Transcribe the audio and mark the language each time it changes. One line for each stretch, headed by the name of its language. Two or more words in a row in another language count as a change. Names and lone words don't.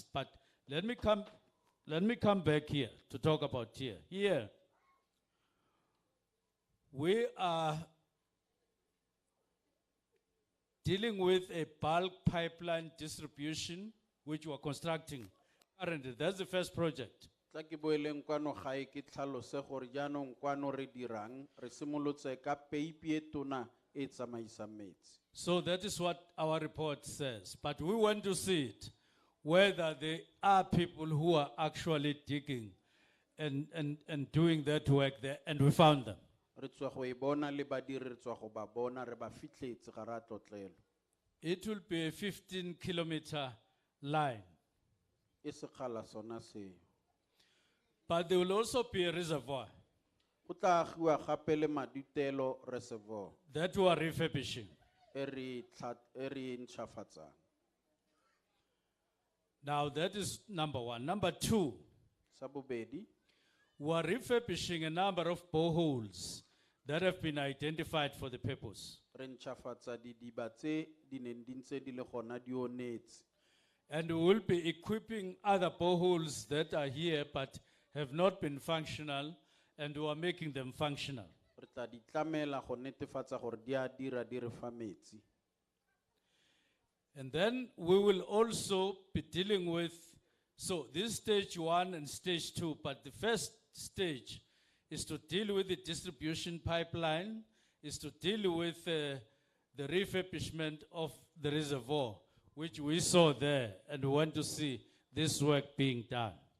English: But let me come back here to talk about here. Here, we are dealing with a bulk pipeline distribution, which we're constructing currently. That's the first project.
Tswana: Tla ke boeleng kwano gae ke tlhalose gore jaanong kwano re dirang re simolotse ka peipi e tona e tsamaisang metsi.
English: So that is what our report says. But we want to see it, whether there are people who are actually digging and doing that work there, and we found them.
Tswana: Re tswa go e bona le badiri re tswa go ba bona re ba fitlhetse ga ra tlotlelo.
English: It will be a 15-kilometer line.
Tswana: e sekgala sona seo.
English: But there will also be a reservoir
Tswana: Go tla agiwa gape le Madutelo Reservoir
English: that we are refurbishing.
Tswana: e re ntšhafatsang.
English: Now that is number one. Number two,
Tswana: Sa bobedi,
English: we are refurbishing a number of boreholes that have been identified for the purpose.
Tswana: re ntšhafatsa didiba tse di neng di ntse di le gona di onetse.
English: And we will be equipping other boreholes that are here but have not been functional, and we are making them functional.
Tswana: Re tla di tlamela go netefatsa gore di a dira di re fa metsi.
English: And then we will also be dealing with, so this stage 1 and stage 2, but the first stage is to deal with the distribution pipeline, is to deal with the refurbishment of the reservoir, which we saw there, and we want to see this work being done.